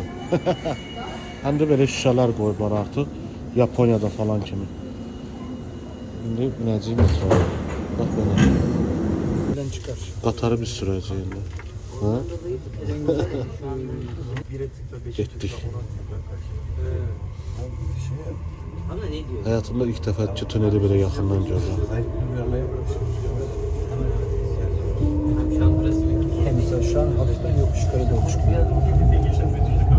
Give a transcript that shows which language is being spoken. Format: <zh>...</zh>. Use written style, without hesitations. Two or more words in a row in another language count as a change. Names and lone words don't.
<az>Həm də belə şüşələr qoyublar artıq. Yaponiyada falan kimi. İndi binəcəyik metroya. Bax belə.</az> <tr>Buradan çıkar.</tr> <az>Qatarı biz sürəcəyik indi. Ha? Getdik.</az> <tr>Ama ne diyor?</tr> <az>Hayatımda ilk dəfə ki tüneli belə yaxından görürəm.</az> <tr>Şu an burası mı? Mesela şu an hafiften yokuş yukarı doğru çıkıyor.</tr>